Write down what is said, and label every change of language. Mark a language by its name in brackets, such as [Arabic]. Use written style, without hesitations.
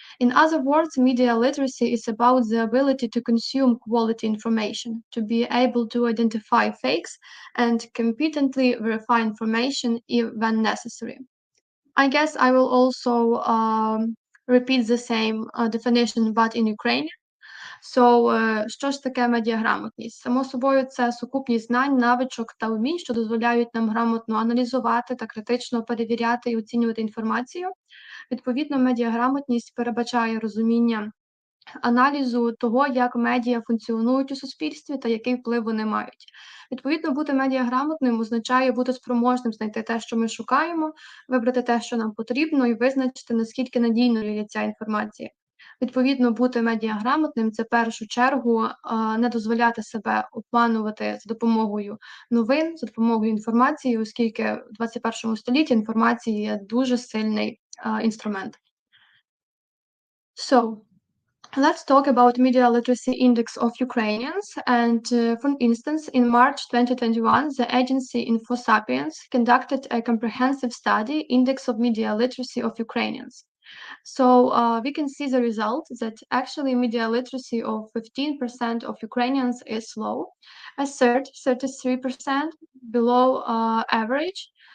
[English] In other words, media literacy is about the ability to consume quality information, to be able to identify fakes and competently verify information when necessary. I guess I will also repeat the same definition, but in Ukrainian. [Ukrainian] So, що ж таке медіаграмотність? Само собою, це сукупність знань, навичок та умінь, що дозволяють нам грамотно аналізувати та критично перевіряти і оцінювати інформацію. Відповідно, медіаграмотність передбачає розуміння аналізу того, як медіа функціонують у суспільстві та який вплив вони мають. Відповідно, бути медіаграмотним означає бути спроможним знайти те, що ми шукаємо, вибрати те, що нам потрібно, і визначити, наскільки надійною є ця інформація. Відповідно, бути медіаграмотним – це в першу чергу не дозволяти себе обманувати за допомогою новин, за допомогою інформації, оскільки в 21 столітті інформація є дуже сильний інструмент. [English] So, let's talk about media literacy index of Ukrainians. And for instance, in March 2021, the agency InfoSapiens conducted a comprehensive study, Index of Media Literacy of Ukrainians. So we can see the result that actually media literacy of 15% of Ukrainians is low, a third, 33% below average.